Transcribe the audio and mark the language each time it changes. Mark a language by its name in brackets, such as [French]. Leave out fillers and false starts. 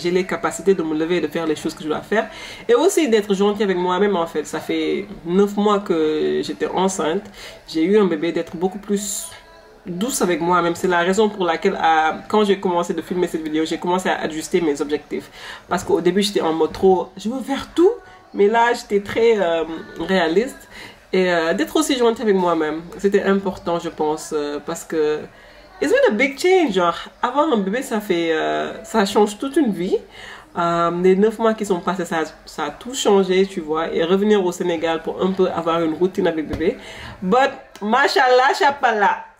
[French] J'ai les capacités de me lever et de faire les choses que je dois faire. Et aussi d'être gentille avec moi-même en fait. Ça fait 9 mois que j'étais enceinte. J'ai eu un bébé, d'être beaucoup plus douce avec moi-même. C'est la raison pour laquelle, quand j'ai commencé de filmer cette vidéo, j'ai commencé à ajuster mes objectifs. Parce qu'au début, j'étais en mode trop, je veux faire tout. Mais là, j'étais très réaliste. Et d'être aussi gentille avec moi-même, c'était important, je pense. Parce que [English] it's been a big change. [French] Genre, avoir un bébé, ça change toute une vie. Les 9 mois qui sont passés, ça a tout changé, tu vois. Et revenir au Sénégal pour un peu avoir une routine avec bébé. But, machallah, chapala.